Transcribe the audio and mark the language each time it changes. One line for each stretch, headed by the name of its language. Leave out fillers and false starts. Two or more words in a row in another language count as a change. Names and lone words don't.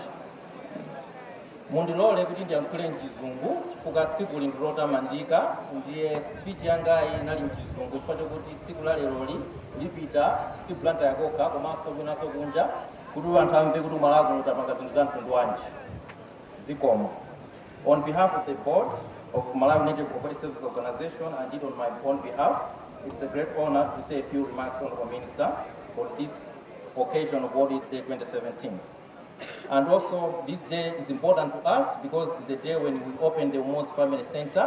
Nyanja: Mundilole kuti ndiyankhule mchizungu chifukwa tsiku lindilota mandika ndiye speech yanga inali mchizungu chifukwa chokuti tsiku la lero lipita si Blantyre yakoka komanso kunaso kunja kuti anthu amve kuti Malawi utapanga zinthu za mtundu wanji zikomo.
English: On behalf of the board of Malawi Native Property Service Organization and on my own behalf, it's a great honor to say a few remarks on the Minister on this occasion of World Day 2017. And also, this day is important to us because it's the day when we open the Umos Family Center.